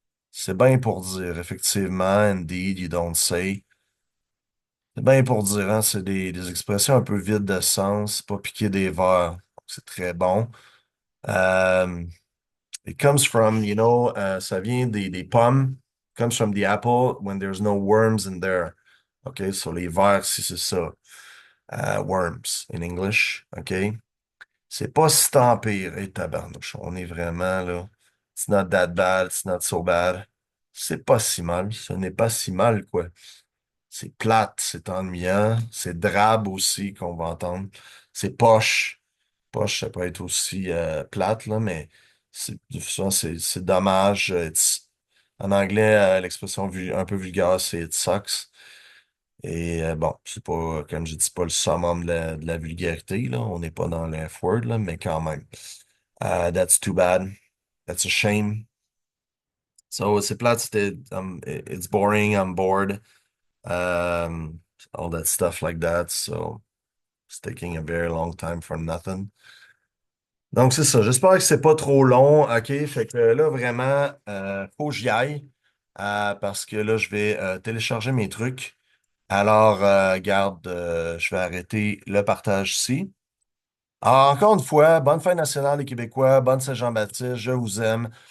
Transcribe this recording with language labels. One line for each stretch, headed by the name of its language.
French: C'est bien pour dire, effectivement,
English: indeed, you don't say.
French: C'est bien pour dire, hein, c'est des expressions un peu vides de sens, pas piquer des verres. C'est très bon. Euh,
English: it comes from,
French: ça vient des pommes.
English: It comes from the apple when there's no worms in there.
French: OK, sur les vers, si c'est ça.
English: Worms in English.
French: OK? C'est pas si tant pire. Et tabarnouche, on est vraiment là.
English: It's not that bad, it's not so bad.
French: C'est pas si mal. Ce n'est pas si mal, quoi. C'est plate, c'est ennuyant, c'est drabe aussi qu'on va entendre. C'est poche. Poche, ça peut être aussi plate, là, mais souvent, c'est dommage. En anglais, l'expression un peu vulgaire, c'est
English: it sucks.
French: Et bon, c'est pas, comme je dis, pas le summum de la vulgarité, là. On n'est pas dans l'F-word, là, mais quand même.
English: That's too bad. That's a shame. So,
French: c'est plate,
English: it's boring, I'm bored. All that stuff like that. So, it's taking a very long time for nothing.
French: Donc, c'est ça. J'espère que c'est pas trop long. OK? Fait que là, vraiment, faut que j'y aille. Parce que là, je vais télécharger mes trucs. Alors, garde, je vais arrêter le partage ici. Alors, encore une fois, bonne fête nationale des Québécois, bonne Saint-Jean-Baptiste, je vous aime.